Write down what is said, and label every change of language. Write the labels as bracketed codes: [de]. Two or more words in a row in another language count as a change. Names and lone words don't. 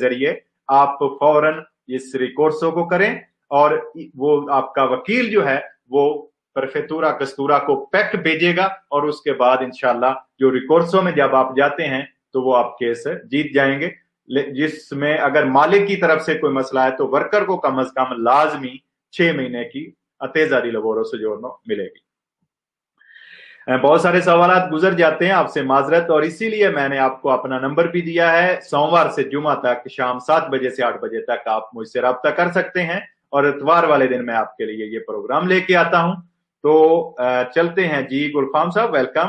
[hi] जरिए आप फौरन इस रिकोर्सो को करें, और वो आपका वकील जो है वो [it] prefettura questura [hi] को पैक भेजेगा, और उसके बाद इंशाल्लाह जो रिकोर्सो में जब आप जाते हैं तो वो आप केस जीत जाएंगे, जिसमें अगर मालिक की तरफ से कोई मसला है तो वर्कर को कम से कम लाजमी 6 महीने की [it] attesa di lavoro soggiorno [hi] मिलेगी। बहुत सारे सवालात गुजर जाते हैं, आपसे माजरत, और इसीलिए मैंने आपको अपना नंबर भी दिया है। सोमवार से जुमा तक शाम 7 बजे से 8 बजे तक आप मुझसे रब्ता कर सकते हैं, और इतवार वाले दिन मैं आपके लिए ये प्रोग्राम लेके आता हूं। तो चलते हैं जी। गुलफाम साहब वेलकम।